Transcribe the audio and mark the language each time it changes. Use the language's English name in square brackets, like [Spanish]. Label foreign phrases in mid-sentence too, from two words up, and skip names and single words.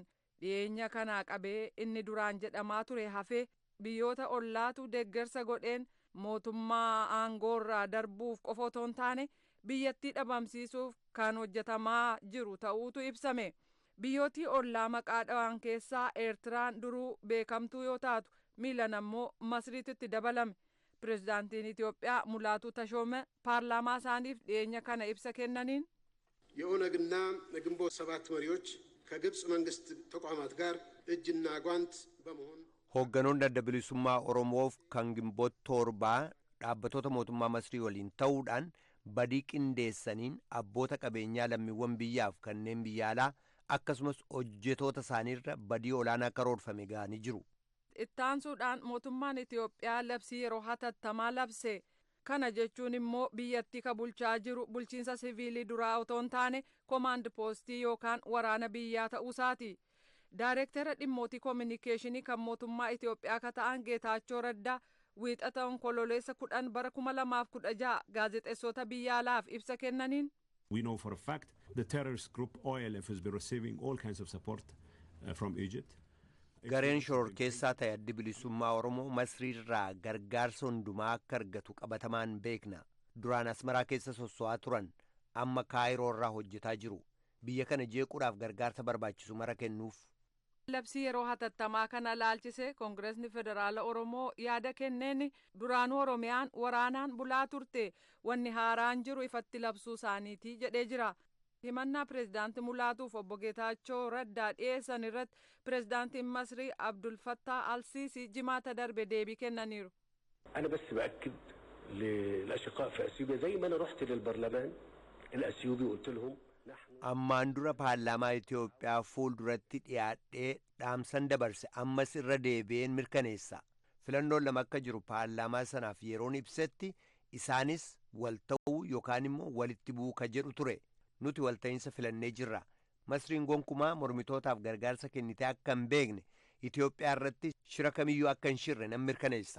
[Oromo] Dhiyeenya kanaa qabee inni duraan jedhamaa ture hafee biyyoota ollaatu deeggarsa godheen mootummaa aangoorraa darbuuf qofa otoo hin taane biyyattii dhabamsiisuuf kan hojjetamaa jiru ta'uutu ibsame. Biyyootii ollaa maqaa dhawaan keessaa Eertiraan duruu beekamtuu yoo taatu miilan ammoo Masriitti dabalame. Pireezidaantiin Itoophiyaa Mulaatuu Tashoome paarlaamaa isaaniif dhiyeenya kana ibsa kennaniin [Amharic] የኦነግና የግንቦት ሰባት መሪዎች ከግብጽ መንግስት ተቋማት ጋር እጅና ጓንት በመሆን [Oromo] Hoogganoonni adda bilisummaa Oromoof kan Gimboot torbaa dhaabbattoota mootummaa Masrii waliin ta'uudhaan badii qindeessaniin abboota qabeenyaa lammiiwwan biyyaaf kanneen biyya alaa akkasumas hojjetoota isaaniirra badii olaanaa karoorfame ga'anii jiru. Ittaansuudhaan mootummaan Itoophiyaa labsii yeroo hatattamaa labse. Kana jechuun immoo biyyattii ka bulchaa jiru bulchiinsa siviilii duraa otoo hin taane koomaand poostii yookaan waraana biyyaa ta'uusaati. Daayireektara dhimmootii koominikeeshinii kan mootummaa Itoophiyaa ka ta'an Geetaachoo Raddaa wiixata onkololeessa 10 bara 2016 gaazexeessota biyya alaaf ibsa kennaniin. [English] We know for a fact the terrorist group OLF has been receiving all kinds of support from Egypt. [Oromo] Gareen shororkeessaa ta'e addi bilisummaa Oromoo Masriirraa gargaarsa hundumaa akka argatu qabatamaan beekna. Duraan Asmaraa keessa sosso'aa turan amma Kaayiroorraa hojjetaa jiru. Biyya kana jeequudhaaf gargaarsa barbaachisu mara kennuuf. Labsii yeroo hatattamaa kana laalchise Koongireesni Federaala Oromoo yaada kenneen duraanuu Oromiyaan waraanaan bulaa turte wanni haaraan jiru ifatti labsuu isaaniiti jedhee jira. Himannaa pireezidaantii Mulaatuuf obbo Geetaachoo Raddaa dhiyeessan irratti pireezidaantiin Masrii Abdul Fattah Al-Siisii jimaata darbe deebii kennaniiru. [Arabic] أنا بس بأكد للأشقاء في أثيوبيا زي ما أنا رحت للبرلمان الأثيوبي وقلت لهم [Oromo] Ammaan dura paarlaamaa Itoophiyaa fuulduratti dhiyaadhee dhaamsan dabarse ammas irra deebi'een mirkaneessa. Filannoon lama akka jiru paarlaamaa sanaaf yeroon ibsetti isaanis wal ta'uu yookaan immoo walitti bu'uu ka jedhu ture. Nuti walta'iinsa filannee jirra. Masriin gonkumaa mormitootaaf gargaarsa kennitee akka hin beekne Itoophiyaa irratti shira kamiyyuu akka hin shirre nan mirkaneessa.